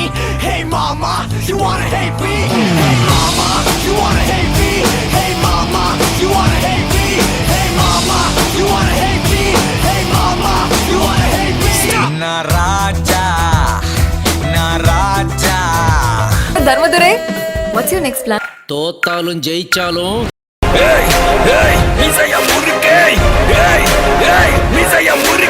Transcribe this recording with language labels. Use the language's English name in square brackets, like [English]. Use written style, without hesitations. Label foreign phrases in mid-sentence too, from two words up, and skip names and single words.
[English] Hey mama, you wanna hate me? Hey mama, you wanna hate me? Hey mama, you wanna hate me? Hey mama, you wanna hate me? Hey mama, you wanna hate me? Naraja, Naraja. தர்மதுரை, what's your next plan? [Tamil] தோத்தாலும் ஜெயிச்சாலும்